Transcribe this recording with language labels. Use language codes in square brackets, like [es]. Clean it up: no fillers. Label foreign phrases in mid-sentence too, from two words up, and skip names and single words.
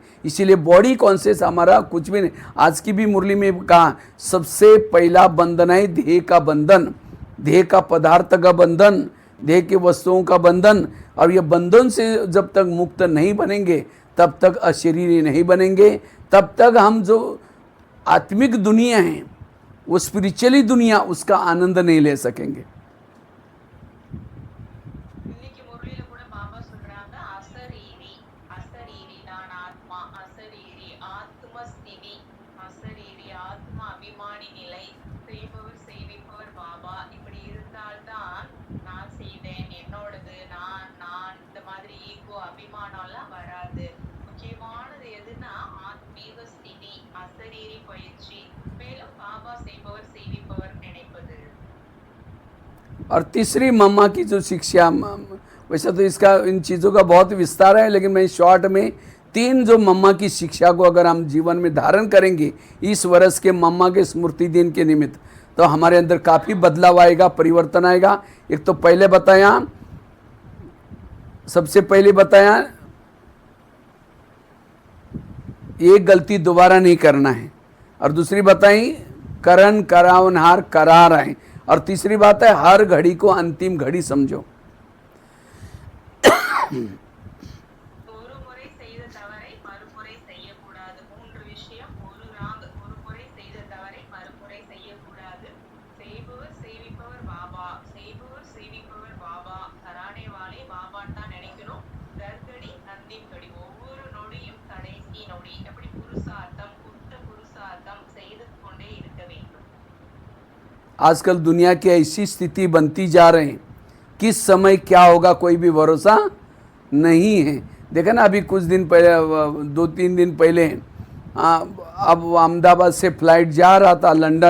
[hi] इसीलिए [en] body conscious [hi] हमारा कुछ भी नहीं। आज की भी मुरली में कहा, सबसे पहला बंधन है देह का बंधन, देह का पदार्थ का बंधन, देह के वस्तुओं का बंधन। और ये बंधन से जब तक मुक्त नहीं बनेंगे, तब तक अशरीरी नहीं बनेंगे, तब तक हम जो आत्मिक दुनिया है, वो स्पिरिचुअली दुनिया, उसका आनंद नहीं ले सकेंगे। [ta] இன்னைக்கு முரளியில கூட பாபா சொல்றாங்க, அசரீரி, அசரீரி நான் ஆத்மா, அசரீரி ஆத்மஸ்திதி, அசரீரி ஆத்மா அபிமானி நிலை, செய்பவர் செய்விப்பவர் பாபா. இப்படி இருந்தால்தான் நான் செய்தேன், என்னோடது, நான் நான் இந்த மாதிரி ஈகோ அபிமானம் எல்லாம் வராது. முக்கியமானது எதுன்னா ஆத்மீக ஸ்திதி, அசரீரி பயிற்சி, மேலும் பாபா செய்பவர் செய்விப்பவர் நினைப்பது. और तीसरी मम्मा की जो शिक्षा, वैसे तो इसका इन चीज़ों का बहुत विस्तार है, लेकिन मैं शॉर्ट में 3 जो मम्मा की शिक्षा को अगर हम जीवन में धारण करेंगे इस वर्ष के मम्मा के स्मृति दिन के निमित्त, तो हमारे अंदर काफ़ी बदलाव आएगा, परिवर्तन आएगा। एक तो पहले बताया, सबसे पहले बताया, एक गलती दोबारा नहीं करना है, और दूसरी बताई करण करावनहार करा रहे, और तीसरी बात है हर घड़ी को अंतिम घड़ी समझो। ஒரு முறை செய்த தவறை மறுமுறை செய்யக்கூடாது. 3 விஷயம். ஒரு ராங், ஒரு முறை செய்த தவறை மறுமுறை செய்யக்கூடாது. செய்பவர் செய்விப்பவர் பாபா, செய்பவர் செய்விப்பவர் பாபா, [hi] कराने वाले [ta] பாபான்னு தான் நினைக்கணும். [hi] हरघड़ी अंतिम घड़ी, [ta] ஒவ்வொரு நொடியும் கடைசி நொடி. எப்படி புருஷார்த்தம், புத்த புருஷார்த்தம் செய்து கொண்டே இருக்க வேண்டும். [hi] आजकल दुनिया की ऐसी स्थिति बनती जा रही है, किस समय क्या होगा कोई भी भरोसा नहीं है। देखा ना, अभी कुछ दिन पहले, 2-3 दिन पहले, अब अहमदाबाद से फ्लाइट जा रहा था लंदन।